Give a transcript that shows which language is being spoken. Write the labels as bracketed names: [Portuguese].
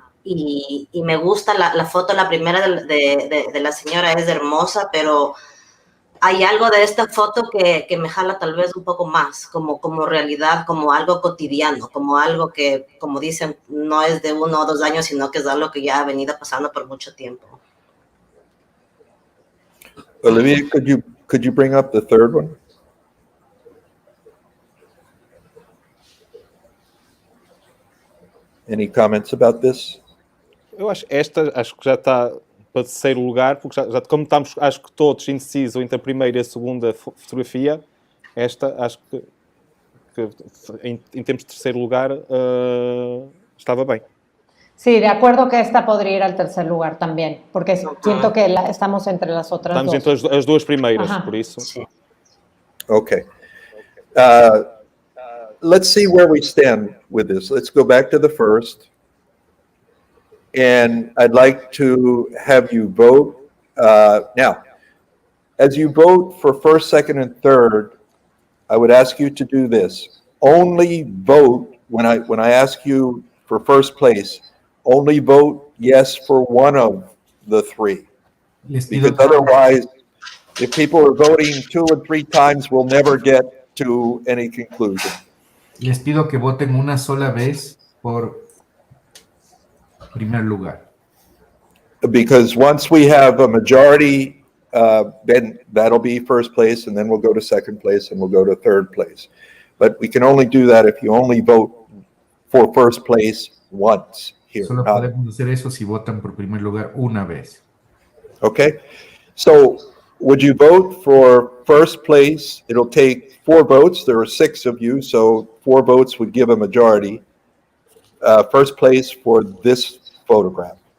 [Spanish] Y me gusta la foto, la primera de la señora es hermosa, pero hay algo de esta foto que me jala tal vez un poco más, como realidad, como algo cotidiano, como algo que, como dicen, no es de 1 o 2 años, sino que es algo que ya ha venido pasando por mucho tiempo. [English] Olivia, could you bring up the third one? Any comments about this? [Portuguese] Eu acho que já está para terceiro lugar, porque já como estamos, acho que todos indecisos entre a primeira e a segunda fotografia, esta acho que em termos de terceiro lugar estava bem. [Spanish] Sí, de acuerdo que esta podría ir al tercer lugar también, porque siento que estamos entre las otras [Portuguese] Estamos [Spanish] dos. [Portuguese] entre as duas primeiras, Ajá. por isso. [Spanish] Sí. [English] Okay. Let's see where we stand with this. Let's go back to the first. And I'd like to have you vote. Now, as you vote for first, second, and third, I would ask you to do this. Only vote when I ask you for first place. Only vote yes for one of the three. Because otherwise, if people are voting 2 or 3 times, we'll never get to any conclusion. [Spanish] Les pido que voten una sola vez por primer lugar. [English] Because once we have a majority, then that'll be first place, and then we'll go to second place, and we'll go to third place. But we can only do that if you only vote for first place once here. [Spanish] Solo podemos hacer eso si votan por primer lugar una vez. [English] Okay? So would you vote for first place? It'll take 4 votes. There are 6 of you, so 4 votes would give a majority. First place for this photograph.